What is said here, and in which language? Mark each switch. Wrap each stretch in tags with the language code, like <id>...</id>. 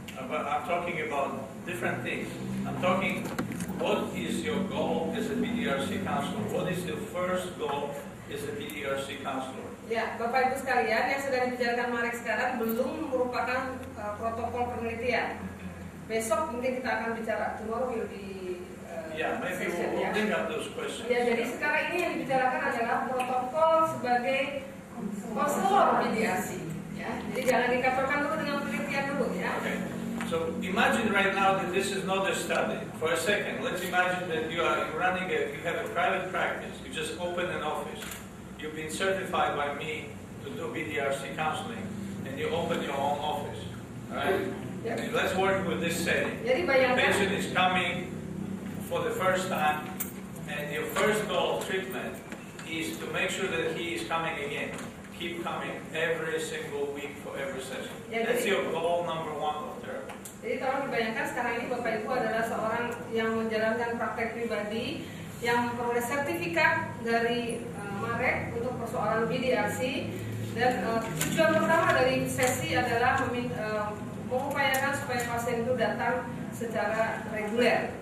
<en>but I'm talking about different things. I'm talking, what is your goal as a PDRC counselor? What is the first goal as a PDRC counselor?</en> <id>Ya, Bapak Ibu sekalian, yang sedang dibicarakan Marek sekarang belum merupakan protokol penelitian. Besok mungkin kita akan bicara,</id> <en>tomorrow will be Maybe session, we'll bring up those questions.</en> <id>Ya, jadi sekarang ini yang dibicarakan adalah protokol sebagai konselor mediasi. Ya, jadi jangan dikatakan dulu dengan penelitian dulu ya.</id> <en>Okay. So imagine right now that this is not a study. For a second, let's imagine that you have a private practice. You just open an office. You've been certified by me to do BDRC counseling, and you open your own office. All right? Yeah. And let's work with this setting.</en> <id>Jadi</id> <en>The</en> <id>bayangkan,</id> <en>patient is coming for the first time, and your first goal of treatment is to make sure that he is coming again. Keep coming every single week for every session. Yeah, That's your goal number one of therapy.</en> <id>jadi tolong dibayangkan sekarang ini Bapak Ibu adalah seorang yang menjalankan praktek pribadi yang memperoleh sertifikat dari Marek untuk persoalan BDRC, dan tujuan pertama dari sesi adalah mengupayakan supaya pasien itu datang secara reguler.</id>